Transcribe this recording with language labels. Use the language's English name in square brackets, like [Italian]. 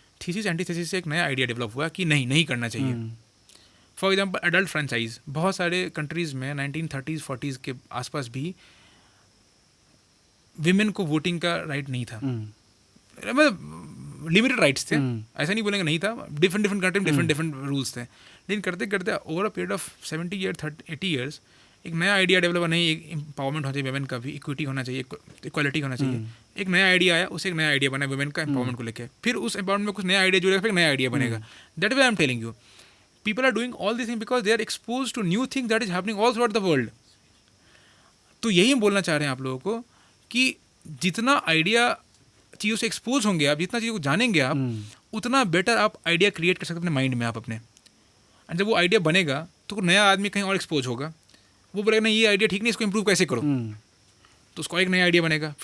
[Hindi] Thesis anti thesis से एक नया आइडिया डेवलप हुआ कि नहीं करना चाहिए। फॉर एग्जाम्पल एडल्ट फ्रेंचाइज, बहुत सारे कंट्रीज़ में 1930s 40s के आसपास भी विमेन को वोटिंग का राइट नहीं था, मतलब लिमिटेड राइट्स थे, ऐसा नहीं बोलेंगे नहीं था, डिफरेंट कंट्री में डिफरेंट रूल्स थे। लेकिन करते करते [English] over a period of 70 year 80 years [Hindi] एक नया आइडिया डेवलप, नहीं एक एम्पावरमेंट होना चाहिए वुमेन का भी, इक्विटी होना चाहिए, इक्वालिटी होना चाहिए। एक नया आइडिया आया, उसे एक नया आइडिया बना वुमेन का एम्पावरमेंट को लेकर, फिर उस एम्पावरमेंट में कुछ नया आइडिया जुड़ेगा, फिर नया आइडिया बनेगा। [English] That way I am telling you, people are doing all these things because they are exposed to new things that is happening all throughout the world. [Hindi] तो यही हम बोलना चाह रहे हैं आप लोगों को कि जितना आइडिया चीज़ों से एक्सपोज होंगे आप, जितना चीज़ों को जानेंगे आप, उतना बेटर आप आइडिया क्रिएट कर सकते हैं अपने माइंड में आप अपने। और जब वो आइडिया बनेगा तो नया आदमी कहीं और एक्सपोज होगा, वो बोलेगा नहीं ये आइडिया ठीक नहीं, इसको इंप्रूव कैसे करो, तो उसको एक नया आइडिया बनेगा।